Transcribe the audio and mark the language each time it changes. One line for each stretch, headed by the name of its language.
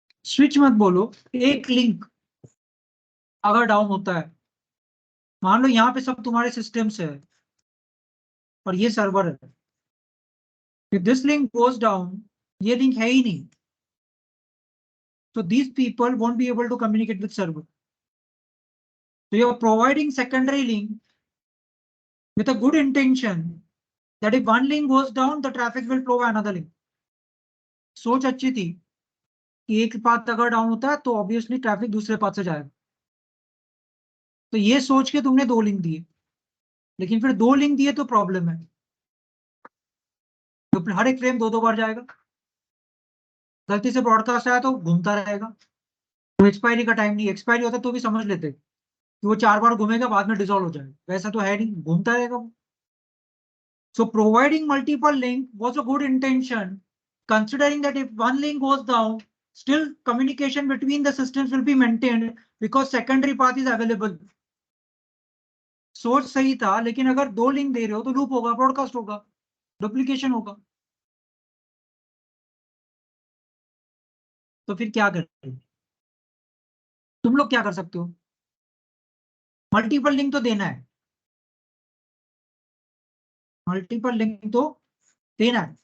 Hindi: Switch मत बोलो, एक लिंक अगर डाउन होता है, मान लो यहाँ पे सब तुम्हारे सिस्टम्स है और ये सर्वर है,
English: if this link goes down,
Hindi: ये लिंक है ही नहीं,
English: so these people won't be able to communicate with server. So you're providing secondary link with a good intention that if one link goes down, the traffic will flow by another link.
Hindi: सोच अच्छी थी कि एक path अगर down होता है तो obviously traffic दूसरे पाथ से जाएगा, तो ये सोच के तुमने दो लिंक दिए, लेकिन फिर दो लिंक दिए तो प्रॉब्लम है, तो हर एक फ्रेम दो दो बार जाएगा, गलती से ब्रॉडकास्ट आया तो घूमता रहेगा। तो एक्सपायरी का टाइम नहीं, एक्सपायरी होता तो भी समझ लेते कि वो 4 बार घूमेगा बाद में डिसॉल्व हो जाएगा, वैसा तो है नहीं, घूमता रहेगा वो।
English: So providing multiple link was a good intention, considering that if one link goes down, still communication between the systems will be maintained because secondary path is available.
Hindi: सोच सही था, लेकिन अगर दो लिंक दे रहे हो तो लूप होगा, ब्रॉडकास्ट होगा, डुप्लीकेशन होगा, तो फिर क्या करें? तुम लोग क्या कर सकते हो? मल्टीपल लिंक तो देना है, मल्टीपल लिंक तो देना है।